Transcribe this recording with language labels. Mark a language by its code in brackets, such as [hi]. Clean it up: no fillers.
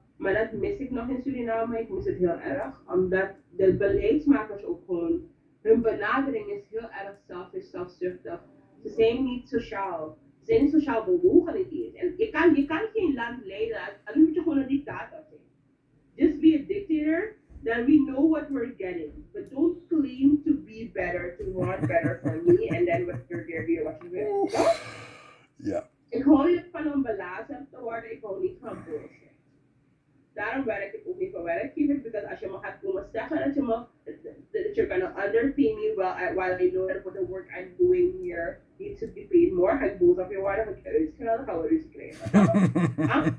[nl] Maar dat mis ik nog in Suriname, ik mis het heel erg, omdat de beleidsmakers ook gewoon, hun benadering is heel erg zelfzuchtig. Ze zijn niet sociaal. Ze zijn niet sociaal bewogen niet eens. En je kan geen land leiden, dan moet je gewoon een dictator zijn. [en] Just be a dictator, then we know what we're getting. But don't claim to be better, to want better for me, and then what you're there doing what you will. No? [nl] Ja. Ik hou niet van om belazerd te worden, ik hou niet van bullshit. Daarom werk ik ook niet voor werkgevers, because als je me gaat komen zeggen [en] that you're gonna underpay me while I know that for the work I'm doing here needs to be paid more, [nl] ga ik boos op je worden, ga ik uitschelden, gaan we ruzie krijgen.